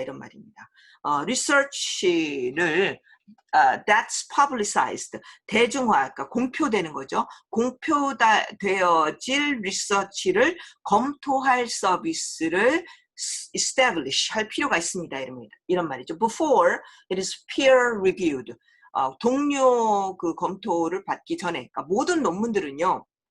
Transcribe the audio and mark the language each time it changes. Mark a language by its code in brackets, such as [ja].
[ko] 이런 말입니다. research를 [en] that's publicized, [ko] 대중화, 그러니까 공표되는 거죠. 공표되어질 리서치를 검토할 서비스를 establish 할 필요가 있습니다. 이런 말이죠. [en] Before it is peer reviewed. [ko] 동료 검토를 받기 전에, 그러니까 모든 논문들은요.